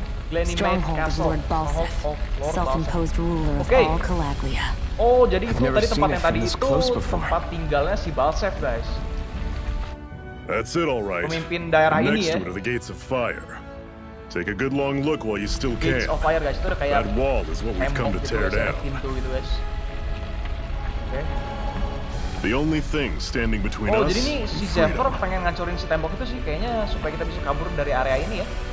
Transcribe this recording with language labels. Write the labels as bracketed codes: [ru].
[en] Stronghold of Lord Balsef, self-imposed ruler of all Kalaklia. [id] Oh, jadi itu tadi tempat yang tadi itu tempat tinggalnya si Balsef guys. [en] That's it, all right. [id] Pemimpin daerah ini ya. [en] Next to it are the gates of fire. Take a good long look while you still can. [id] Gates of fire guys, itu udah kayak [en] that wall is what we've come to tear down. [id] Pintu gitu guys. Oke. [en] The only thing standing between us. [id] Jadi nih si Zephyr pengen ngancurin si tembok itu sih kayaknya supaya kita bisa kabur dari area ini ya.